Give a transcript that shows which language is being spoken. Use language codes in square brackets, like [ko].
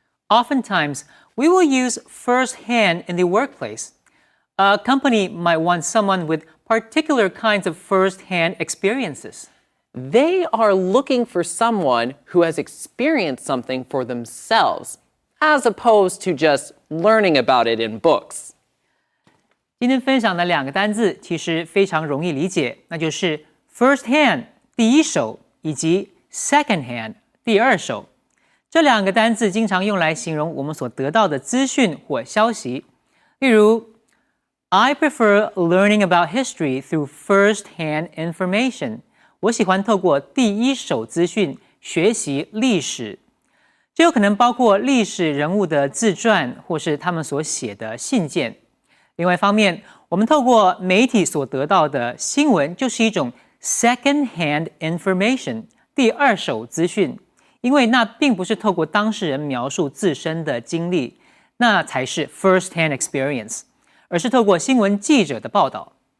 [en] Oftentimes, we will use first-hand in the workplace. A company might want someone with particular kinds of first-hand experiences. They are looking for someone who has experienced something for themselves, as opposed to just learning about it in books. [zh] 今天分享的两个单字其实非常容易理解，那就是 first hand 第一手以及 second hand 第二手。这两个单字经常用来形容我们所得到的资讯或消息。例如 [en] I prefer learning about history through first-hand information. [zh] 我喜欢透过第一手资讯学习历史。这有可能包括历史人物的自传或是他们所写的信件。另外一方面，我们透过媒体所得到的新闻就是一种 [en] second-hand information [zh] 第二手资讯，因为那并不是透过当事人描述自身的经历，那才是 [en] first-hand experience， [zh] 而是透过新闻记者的报道。